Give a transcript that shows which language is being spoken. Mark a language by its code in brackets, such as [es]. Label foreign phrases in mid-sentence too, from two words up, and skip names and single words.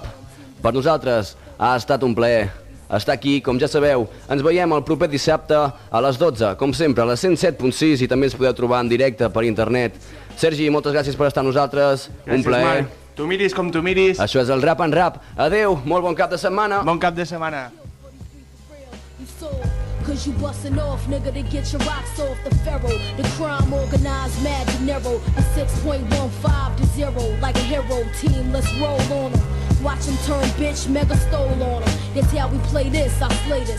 [ca] Per nosaltres ha estat un plaer estar aquí. Com ja sabeu, ens veiem el proper dissabte a les 12, com sempre, a la 107.6, i també ens podeu trobar en directe per internet. Sergi, moltes gràcies per estar amb nosaltres. Un plaer. Tu miris com tu miris. Això és el Rap and Rap. Adeu, molt bon cap de setmana. Bon cap de setmana. [en] Cause you bustin' off, nigga, to get your rocks off the pharaoh. The crime organized, mad dinero. The 6.15 to 0, like a hero team, let's roll on them. Watch them turn bitch, mega stole on them. That's how we play this, I slay this.